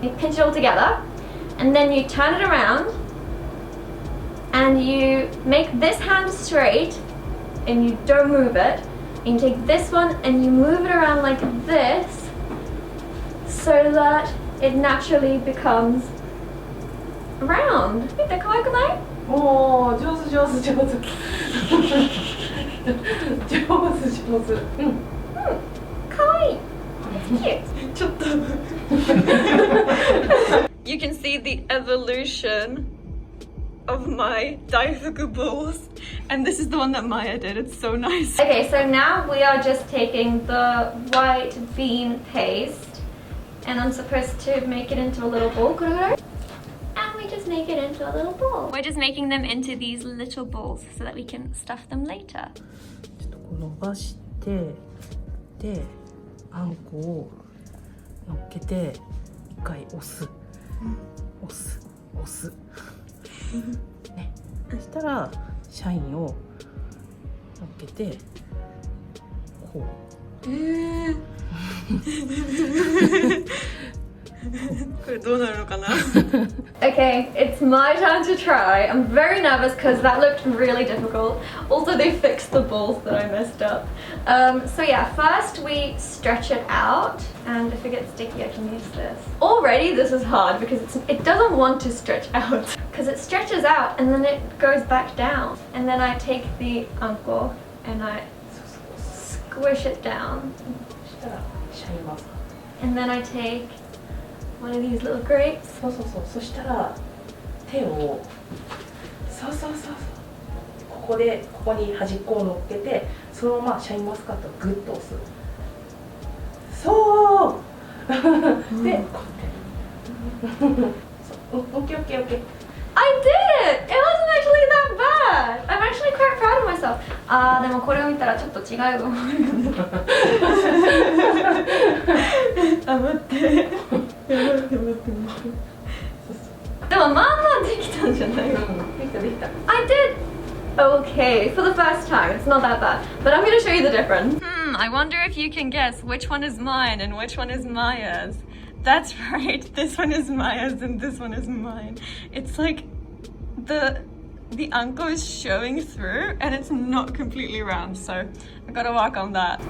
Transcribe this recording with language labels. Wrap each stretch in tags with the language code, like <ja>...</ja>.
<en>You pinch it all together, and then you turn it around and you make this hand straight and you don't move it. And you take this one and you move it around like this so that it naturally becomes round.</en> <ja>見て可愛くない？おー上手上手上手上手上手可愛い</ja> <en>It's cute.</en> <ja>ちょっと</ja> <en>You can see the evolution of my daifuku balls, and this is the one that Maya did. It's so nice. Okay, so now we are just taking the white bean paste, and I'm supposed to make it into a little ball. And we just make it into a little ball. We're just making them into these little balls so that we can stuff them later.</en> <ja>ちょっとこう伸ばしてであんこを乗っけて一回押す押す押すね、そしたらシャインを乗っけてこうこれどうなるのかな?</ja> <en>Okay, it's my turn to try. I'm very nervous because that looked really difficult. Also, they fixed the balls that I messed up. So yeah, first we stretch it out, and if it gets sticky, I can use this. Already this is hard because it doesn't want to stretch out because it stretches out and then it goes back down. And then I take the anko and I squish it down.</en> <ja>そしたらシャインマスカッ</ja> <en>And then I take one of these little grapes.</en> <ja>トそうそうそうそしたら手をそうそうそうそうここに端っこを乗っけてそのままシャインマスカットをグッと押すそうでこうやってそうオッケーオッケーオッケー</ja> <en>I did it! It wasn't actually that bad! I'm actually quite proud of myself.</en> <ja>でもこれを見たらちょっと違うよ。待って。でもまあまあできたんじゃない？できたできた</ja> <en>I did okay for the first time. It's not that bad. But I'm going to show you the difference. I wonder if you can guess which one is mine and which one is Maya's. That's right. This one is Maya's and this one is mine. It's like the anko is showing through and it's not completely round, so I gotta work on that.</en>